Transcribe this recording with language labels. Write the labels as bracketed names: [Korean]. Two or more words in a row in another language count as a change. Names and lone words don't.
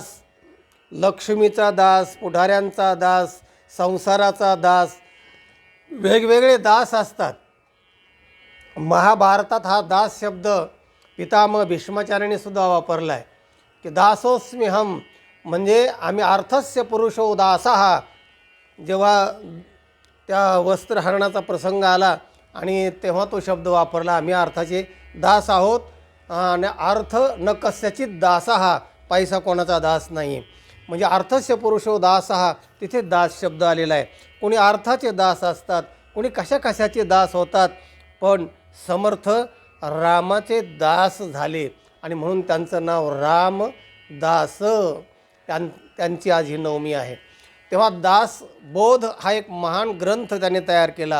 [Marathi] लक्ष्मीचा दास, पुढाऱ्यांचा दास, संसाराचा दास, वेगवेगळे दास असतात. महाभारतात हा दास शब्द पितामह भीष्माचार्यांनी सुद्धा वापरला आहे की [Sanskrit] दासोस्मी हम, [Marathi] म्हणजे आम्ही [Sanskrit] अर्थस्य पुरुषो दासः. [Marathi] जेव्हा त्या वस्त्रहरणाचा प्रसंग आला आणि तेव्हा तो शब्द वापरला, आम्ही अर्थाचे दास आहोत. आणि [Sanskrit] अर्थ न कस्यचित दासः, [Marathi] पैसा कोणाचा दास नाही. [Sanskrit] म्हणजे अर्थस्य पुरुषो दासः, [Marathi] तिथे दास शब्द आलेला आहे. कोणी अर्थाचे दास असतात, कोणी कशा कशाचे दास होतात, पण समर्थ रामाचे दास झाले आणि म्हणून त्यांचं नाव रामदास. त्यांची आज ही नवमी आहे. तेव्हा दासबोध हा एक महान ग्रंथ त्याने तयार केला.